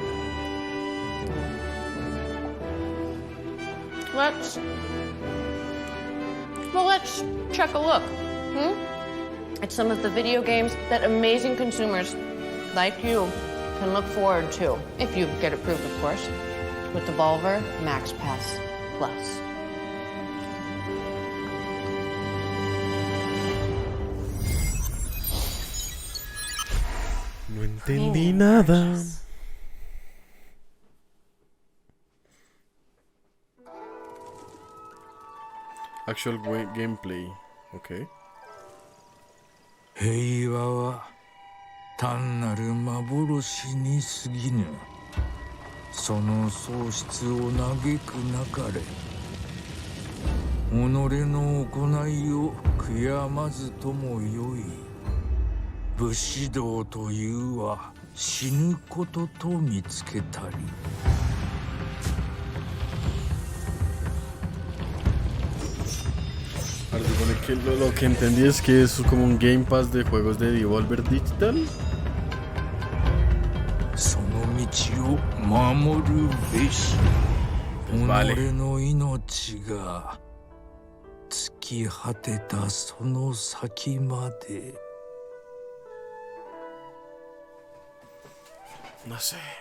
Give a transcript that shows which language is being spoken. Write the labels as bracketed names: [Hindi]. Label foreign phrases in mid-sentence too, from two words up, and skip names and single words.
[English] Let's check a look. At some of the video games that amazing consumers like you can look forward to, if you get approved, of course, with Devolver Max Pass Plus. [Spanish] No entendí nada. [English] Actual gameplay, okay. [Japanese] 平和は単なる幻に過ぎぬ。その喪失を嘆くなかれ。己の行いを悔やまずともよい。武士道というは死ぬことと見つけたり。 [Spanish] Ahora supone que lo que entendí es que es como un Game Pass de juegos de Devolver Digital. Pues vale. No sé.